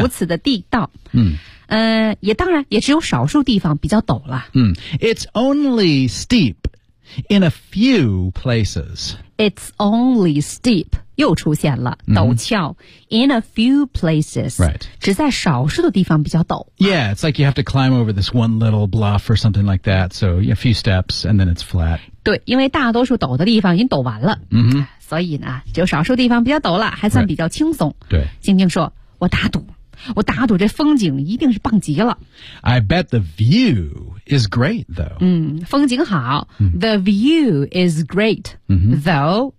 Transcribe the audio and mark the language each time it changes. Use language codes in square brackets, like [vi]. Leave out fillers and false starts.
[zh] 如此的地道、也当然也只有少数地方比较陡了、 [en] It's only steep in a few places. It's only steep. [zh] 又出现了、陡峭 [en] in a few places、 right. [zh] 只在少数的地方比较陡 [en] yeah it's like you have to climb over this one little bluff or something like that so a few steps and then it's flat [zh] 对因为大多数陡的地方已经陡完了、所以呢就少数地方比较陡了还算比较轻松、 [en] right. 对 [zh] 静静说我打赌我打赌这风景一定是棒极了 [en] I bet the view is great though、 [zh] 风景好、 [en] the view is great、though、